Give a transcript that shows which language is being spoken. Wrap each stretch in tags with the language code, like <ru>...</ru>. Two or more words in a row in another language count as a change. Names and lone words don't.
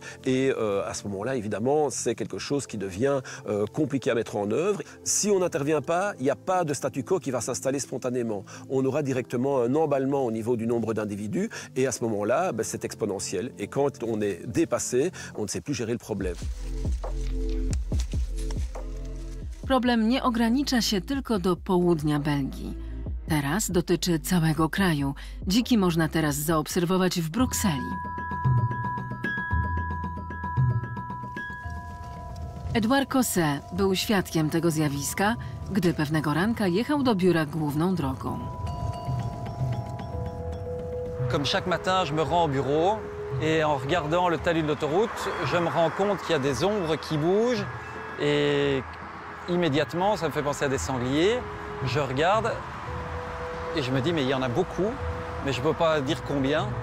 <fr>Et à ce moment-là, évidemment, c'est quelque chose qui devient compliqué à mettre en œuvre. Si on n'intervient pas, il n'y a pas de statu quo qui va s'installer spontanément. On aura directement un emballement au niveau du nombre d'individus et à ce moment-là, c'est exponentiel. Et quand on est dépassé, on ne sait plus gérer le problème.</fr> <pl>Problem nie ogranicza się tylko do południa Belgii. Teraz dotyczy całego kraju. Dziki można teraz zaobserwować w Brukseli. Edouard Cosset był świadkiem tego zjawiska, gdy pewnego ranka jechał do biura główną drogą.</pl> <fr>Comme chaque matin, je me rends au bureau et en regardant le talus de l'autoroute, je me rends compte qu'il y a des ombres qui bougent et immédiatement, ça me fait penser à des sangliers. Je regarde et je me dis mais il y en a beaucoup, mais je ne peux pas dire combien.</fr>